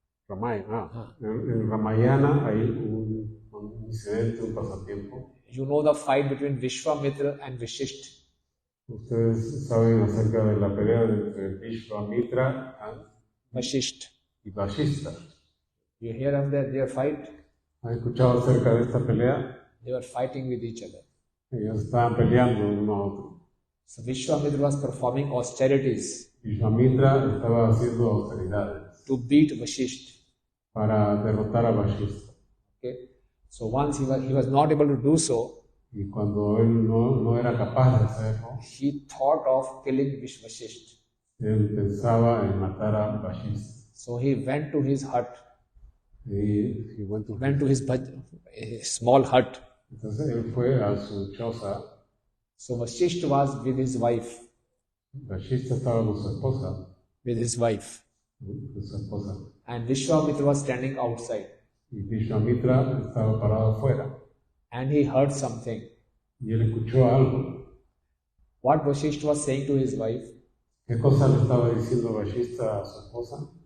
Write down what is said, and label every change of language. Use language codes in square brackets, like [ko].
[es] En Ramayana hay un incidente, un pasatiempo. [en] you know the fight between Vishwamitra and Vishishta. [es] Ustedes saben acerca de la pelea entre Vishwamitra [en] Vashishta. [es] y Vashista. [en] You hear of their fight? [es] ¿Han escuchado acerca de esta pelea? [en] They were fighting with each other. [es] Ellos estaban peleando uno a otro. [en] So Vishwamitra was performing austerities [es] Vishwamitra estaba haciendo austeridades [en] to beat Vashishta. [es] para derrotar a Vashista. [en] Okay? So once he was not able to do so, [es] Y cuando él no era capaz de hacerlo, [en] he thought of killing Vashishta. [es] él pensaba en matar a Vashista. [en] So he went to his hut. [es] Y [en] Went to his small hut. [es] entonces él fue a su choza. [en] So Vashishta was with his wife. [es] Vashista estaba con su esposa. [en] With his wife. [es] Con su esposa. [en] And Vishwamitra was standing outside. [es] Y Vishwamitra estaba parado afuera. [en] And he heard something. [es] Y él escuchó algo. [en] What Vashishta was saying to his wife, [es] ¿Qué cosa le estaba diciendo Vashista a su esposa?